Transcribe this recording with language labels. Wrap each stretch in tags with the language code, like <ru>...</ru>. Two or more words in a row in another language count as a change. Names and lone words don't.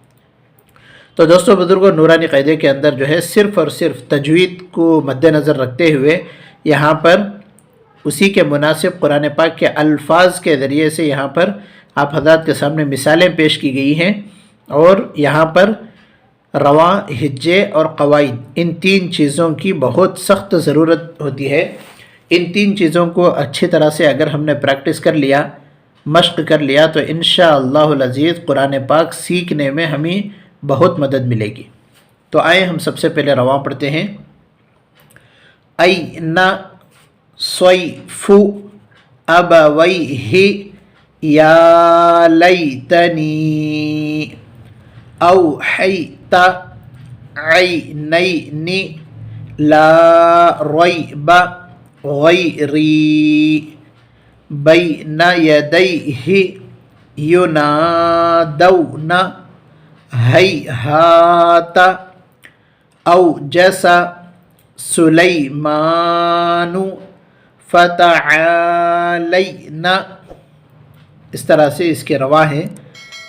<ur>تو دوستو بزرگوں، نورانی قاعدے کے اندر جو ہے صرف اور صرف تجوید کو مد نظر رکھتے ہوئے یہاں پر اسی کے مناسب قرآن پاک کے الفاظ کے ذریعے سے یہاں پر آپ حضرات کے سامنے مثالیں پیش کی گئی ہیں، اور یہاں پر رواں، ہجے اور قواعد، ان تین چیزوں کی بہت سخت ضرورت ہوتی ہے۔ ان تین چیزوں کو اچھی طرح سے اگر ہم نے پریکٹس کر لیا، مشق کر لیا، تو انشاءاللہ العزیز قرآن پاک سیکھنے میں ہمیں بہت مدد ملے گی۔ تو آئیں ہم سب سے پہلے رواں پڑھتے ہیں۔</ur> <ar>این صیف ابویہ یا لیتنی اوحیت عینین لا ریب غیری بین یدیہ ینادون ہیہات اوجس سلیمان فتعالین۔</ar> <ur>اس طرح سے اس کے رواں ہیں۔</ur>